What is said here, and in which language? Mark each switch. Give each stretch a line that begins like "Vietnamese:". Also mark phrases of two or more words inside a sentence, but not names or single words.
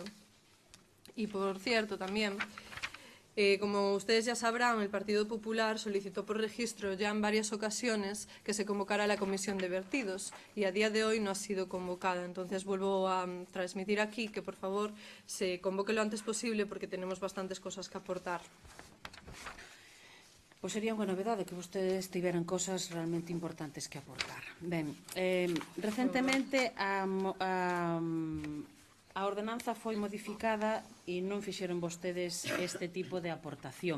Spanish: Y por cierto, también, como ustedes ya sabrán, el Partido Popular solicitó por registro ya en varias ocasiones que se convocara la Comisión de Vertidos y a día de hoy no ha sido convocada. Entonces vuelvo a transmitir aquí que por favor se convoque lo antes posible porque tenemos bastantes cosas que aportar.
Galician: Pois sería unha novedade que vostedes tiveran cosas realmente importantes que aportar. Ben, recentemente a ordenanza foi modificada e non fixeron vostedes este tipo de aportación.